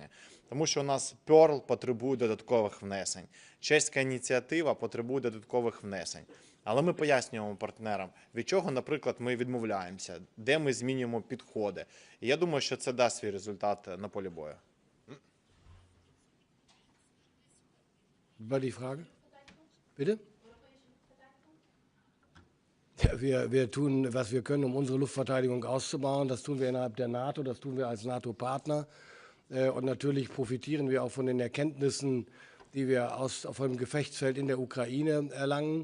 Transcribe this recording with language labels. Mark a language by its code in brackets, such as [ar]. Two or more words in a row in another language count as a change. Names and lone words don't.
[uk] Тому що у нас Pearl потребує додаткових внесень. Чеська ініціатива потребує додаткових внесень. Але ми пояснюємо партнерам, від чого, наприклад, ми відмовляємося, де ми змінюємо підходи. І я думаю, що це дасть свій результат на полі бою. [de] War die Frage? Bitte? wir tun, was wir können, um unsere Luftverteidigung auszubauen. Das tun wir innerhalb der NATO, das tun wir als NATO-Partner. Und natürlich profitieren wir auch von den Erkenntnissen, die wir auf dem Gefechtsfeld in der Ukraine erlangen.